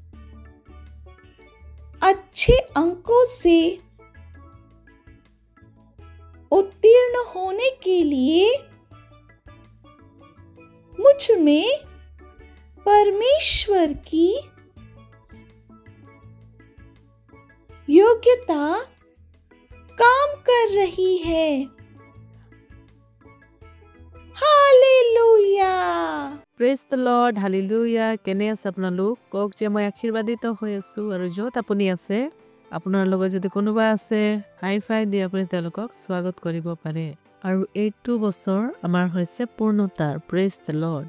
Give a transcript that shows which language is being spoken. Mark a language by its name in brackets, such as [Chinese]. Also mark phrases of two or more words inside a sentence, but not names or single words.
[Hindi] अच्छे अंकों से उत्तीर्ण होने के लिए मुझ में परमेश्वर की योग्यता काम कर रही है। हालेलुया। [English] Praise the Lord, [Assamese] হালেলুয়া। কেনে আছে আপোনালোক? কওক যে মই আশীৰ্বাদিত হৈ আছোঁ, আৰু য'ত আপুনি আছে আপোনাৰ লগত যদি কোনোবা আছে [English] high five [Assamese] দি আপুনি তেওঁলোকক স্বাগত কৰিব পাৰে। আৰু এইটো বছৰ আমাৰ হৈছে পূৰ্ণতাৰ। [English] Praise the Lord.